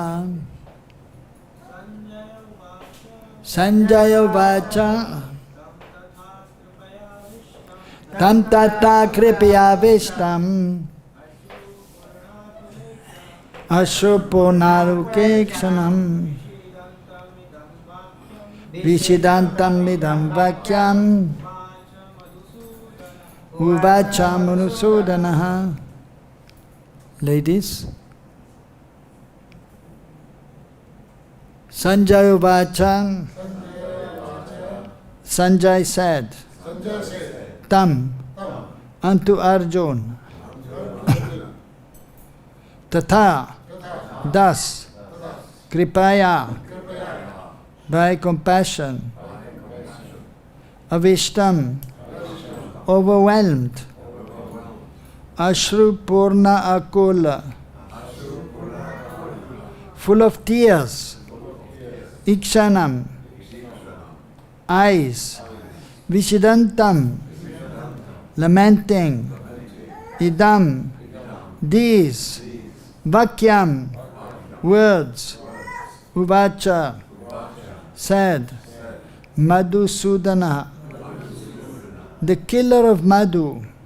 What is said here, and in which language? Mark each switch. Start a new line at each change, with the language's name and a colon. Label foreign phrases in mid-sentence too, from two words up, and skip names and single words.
Sanskrit: Sañjaya uvāca tam tathā kṛpayāviṣṭam aśru-pūrṇākulekṣaṇam viṣīdantam idam vākyam uvāca madhusūdanaḥ.
English: Ladies,
Sanskrit: Sañjaya uvāca,
English: Sañjaya said, tam, unto Arjuna, tathā, thus, kṛpayā, by compassion,
Sanskrit: āviṣṭam, overwhelmed, aśru-pūrṇa-ākula,
English: full of tears, īkṣaṇam, eyes, viṣīdantam, lamenting, idam, these, vākyam, words, uvāca, said, Madhusūdana, the killer of Madhu.